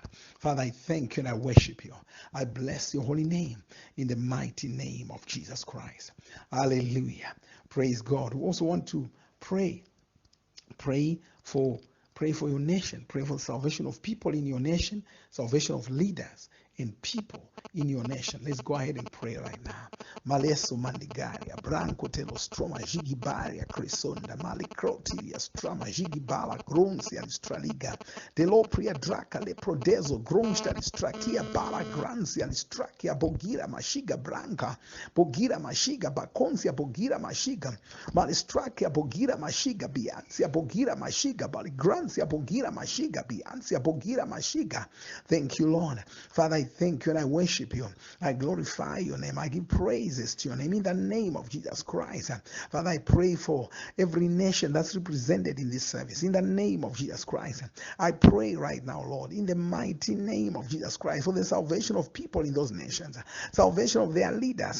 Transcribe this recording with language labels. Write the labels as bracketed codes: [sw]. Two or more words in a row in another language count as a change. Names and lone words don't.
[en] Father, I thank you and I worship you. I bless your holy name in the mighty name of Jesus Christ. Hallelujah. Praise God. We also want to pray for your nation. Pray for the salvation of people in your nation, salvation of leaders and people in your nation. Let's go ahead and pray right now. Maleso mandigaria, branco telostroma, gigibaria, cresonda, malicrotilia, strama, gigibala, gronsia, straliga, delopria, draca, leprodezo, gronsta, distractia, bala, gransia, distracia, bogira, mashiga, branca, bogira, mashiga, baconcia, bogira, mashiga, malistracia, bogira, mashiga, biansia, bogira, mashiga, baligrancia, bogira, mashiga, biansia, bogira, mashiga. Thank you, Lord. Father, I thank you and I worship you. I glorify your name. I give praises to your name in the name of Jesus Christ. Father, I pray for every nation that's represented in this service in the name of Jesus Christ. I pray right now, Lord, in the mighty name of Jesus Christ, for the salvation of people in those nations, salvation of their leaders.